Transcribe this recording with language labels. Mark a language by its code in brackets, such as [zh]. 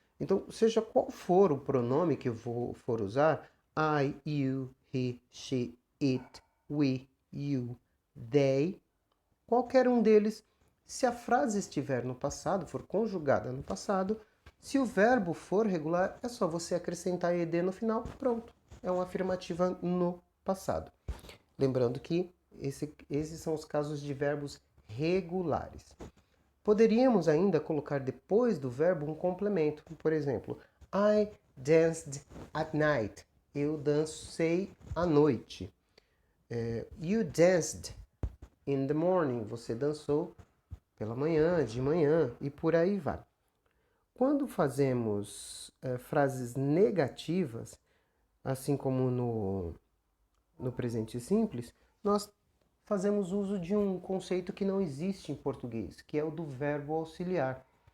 [pt] Então, seja qual for o pronome que eu for usar, I, you, he, she, it, we, you, they, qualquer um deles, se a frase estiver no passado, for conjugada no passado, se o verbo for regular, é só você acrescentar ed no final, pronto. É uma afirmativa no passado. Lembrando que esses são os casos de verbos regulares. Poderíamos ainda colocar depois do verbo um complemento. Por exemplo, [en] I danced at night. [pt] Eu dancei à noite. [en] You danced in the morning. [pt] Você dançou pela manhã, de manhã e por aí vai. Quando fazemos frases negativas, assim como no presente simples, nós fazemos uso de um conceito que não existe em português, que é o do verbo auxiliar.